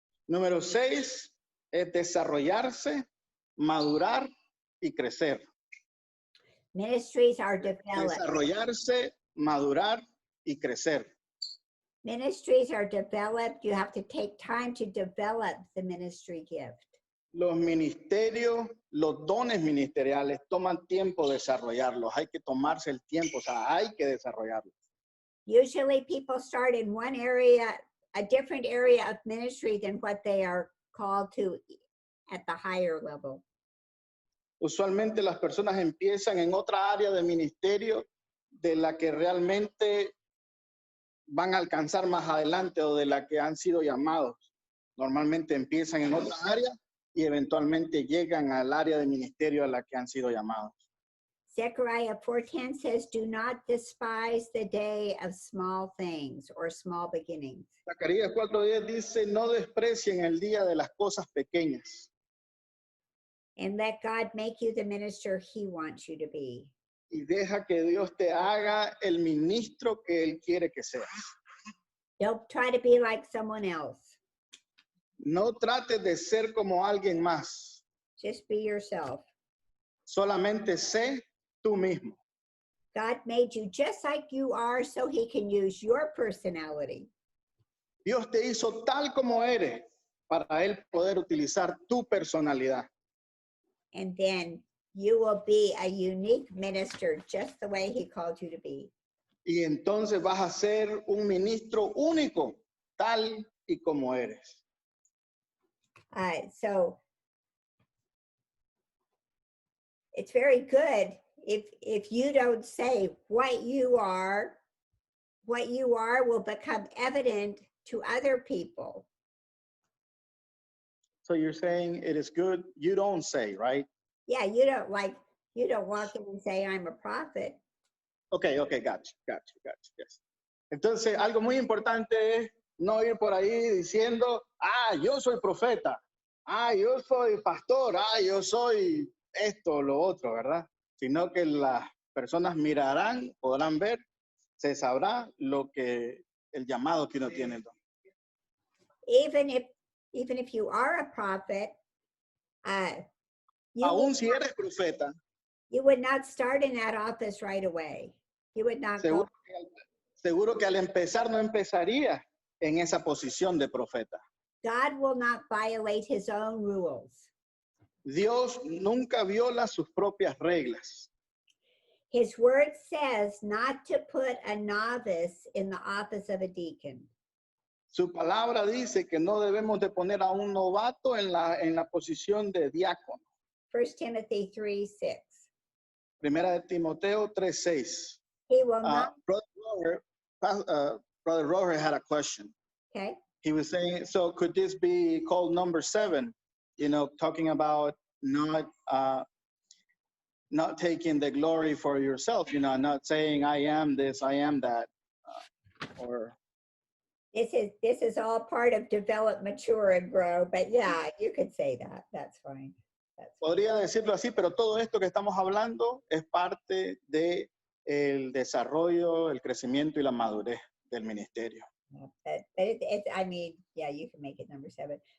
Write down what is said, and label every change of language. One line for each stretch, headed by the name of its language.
Spanish: Número 6 es desarrollarse, madurar y crecer.
English: Ministries are developed.
Spanish: Desarrollarse, madurar y crecer.
English: Ministries are developed. You have to take time to develop the ministry gift.
Spanish: Los ministerios, los dones ministeriales toman tiempo desarrollarlos. Hay que tomarse el tiempo, o sea, hay que desarrollarlos.
English: Usually people start in one area, a different area of ministry than what they are called to at the higher level.
Spanish: Usualmente las personas empiezan en otra área de ministerio de la que realmente van a alcanzar más adelante o de la que han sido llamados. Normalmente empiezan en otra área y eventualmente llegan al área de ministerio a la que han sido llamados.
English: Zechariah 4:10 says, do not despise the day of small things or small beginnings.
Spanish: Zacarías 4:10 dice, no desprecien el día de las cosas pequeñas.
English: And let God make you the minister he wants you to be.
Spanish: Y deja que Dios te haga el ministro que Él quiere que seas.
English: Don't try to be like someone else.
Spanish: No trates de ser como alguien más.
English: Just be yourself.
Spanish: Solamente sé tú mismo.
English: God made you just like you are so he can use your personality.
Spanish: Dios te hizo tal como eres para Él poder utilizar tu personalidad.
English: And then you will be a unique minister just the way he called you to be.
Spanish: Y entonces vas a ser un ministro único, tal y como eres.
English: So it's very good if you don't say what you are will become evident to other people. So you're saying it is good, you don't say, right? Yeah, you don't walk in and say I'm a prophet. Okay, gotcha, yes.
Spanish: Entonces, algo muy importante es no ir por ahí diciendo, yo soy profeta, yo soy pastor, yo soy esto o lo otro, ¿verdad? Sino que las personas mirarán, podrán ver, se sabrá lo que el llamado que uno tiene.
English: Even if you are a prophet,
Spanish: Aún si eres profeta,
English: you would not start in that office right away. You would not go.
Spanish: Seguro que al empezar no empezaría en esa posición de profeta.
English: God will not violate his own rules.
Spanish: Dios nunca viola sus propias reglas.
English: His word says not to put a novice in the office of a deacon.
Spanish: Su palabra dice que no debemos de poner a un novato en la posición de diácono.
English: 1 Timothy 3:6.
Spanish: Primera de Timoteo 3:6.
English: He will not. Brother Roger had a question. Okay. He was saying, so could this be called number 7? You know, talking about not taking the glory for yourself. You know, not saying I am this, I am that, or. This is all part of develop, mature, and grow. But yeah, you could say that. That's fine.
Spanish: Podría decirlo así, pero todo esto que estamos hablando es parte de el desarrollo, el crecimiento y la madurez del ministerio.
English: But I mean, yeah, you can make it number 7.